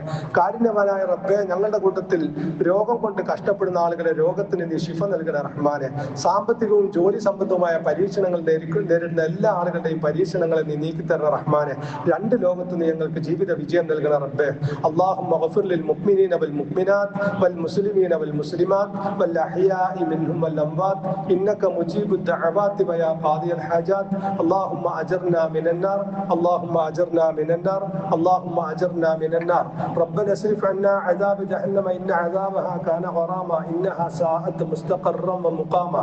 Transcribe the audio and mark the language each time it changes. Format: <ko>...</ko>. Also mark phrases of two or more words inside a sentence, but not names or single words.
<ml>കാരുണ്യവാനായ റബ്ബേ, ഞങ്ങളുടെ കൂട്ടത്തിൽ രോഗം കൊണ്ട് കഷ്ടപ്പെടുന്ന ആളുകളെ രോഗത്തിന് നീ ശിഫ നൽകണം റഹ്മാനെ. സാമ്പത്തികവും ജോലി സംബന്ധവുമായ പരീക്ഷണങ്ങൾ നേരിടുന്ന എല്ലാ ആളുകളുടെയും പരീക്ഷണങ്ങളെ നീ നീക്കിത്തരണം റഹ്മാനെ. രണ്ട് ലോകത്ത് നീ ഞങ്ങൾക്ക് ജീവിത വിജയം നൽകണം റബ്ബേ.</ml> <ar>اللهم اغفر للمؤمنين والمؤمنات والمسلمين وال المسلمات والأحياء منهم والأموات إنك مجيب الدعوات ويا قاضي الحاجات. اللهم أجرنا من النار، اللهم أجرنا من النار، اللهم أجرنا من النار. ربنا اصرف عنا عذاب جهنم إن عذابها كان غراما إنها ساءت مستقرا ومقاما.</ar>